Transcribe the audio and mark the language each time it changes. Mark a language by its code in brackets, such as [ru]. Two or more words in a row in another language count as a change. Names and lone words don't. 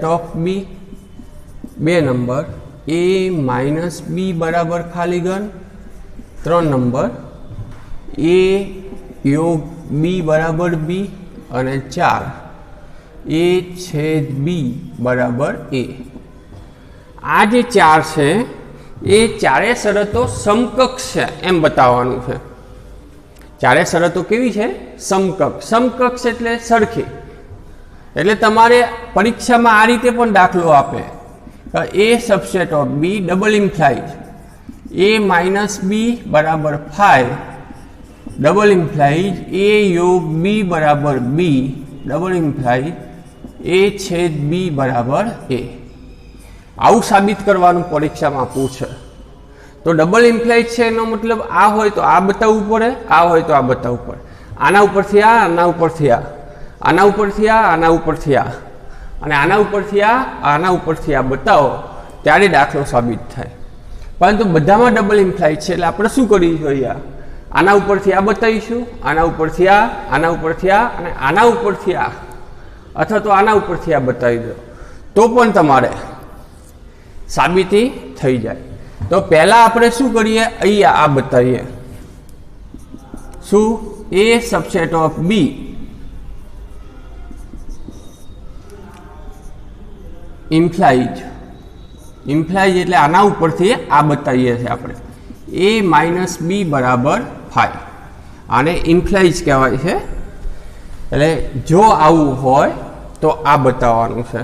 [gu] ઑફ બી, 2 નંબર એ માઇનસ બી બરાબર ખાલી ગણ, 3 નંબર એ યોગ બી બરાબર બી અને 4 એ છેદ બી બરાબર એ। આ જે 4 છે એ ચારે શરતો સમકક્ષ છે એમ બતાવવાનું છે। ચારે શરતો કેવી છે? સમકક્ષ। સમકક્ષ એટલે સરખી। એટલે તમારે પરીક્ષામાં આ રીતે પણ દાખલો આપે [en] A subset of B double implies [gu] એ માઇનસ બી બરાબર 5 [en] double implies [gu] એ યોગ બી બરાબર બી [en] double implies [gu] એ છેદ બી બરાબર એ। આવું સાબિત કરવાનું પરીક્ષામાં પૂછે તો [en] double implies [gu] છે એનો મતલબ આ હોય તો આ બતાવવું પડે, આ હોય તો આ બતાવવું પડે। આના ઉપરથી આ, આના ઉપરથી આ, આના ઉપરથી આ, આના ઉપરથી આ અને આના ઉપરથી આના ઉપરથી આ બતાવો ત્યારે દાખલો સાબિત થાય। પરંતુ બધામાં [en] double implied [gu] છે એટલે આપણે શું કરવું જોઈએ? આના ઉપરથી આ બતાવીશું, આના ઉપરથી આ, આના ઉપરથી આ અને આના ઉપરથી આ, અથવા તો આના ઉપરથી આ બતાવી દો તો પણ તમારે સાબિતી થઈ જાય। તો પહેલા આપણે શું કરીએ? અહીંયા આ બતાવીએ શું? [en] A subset of B implies. [gu] ઇમ્પ્લાઇઝ એટલે આના ઉપરથી આ બતાવીએ છે આપણે એ માઇનસ બી બરાબર 5 આને ઇમ્પ્લાઇઝ કહેવાય છે। એટલે જો આવું હોય તો આ બતાવવાનું છે।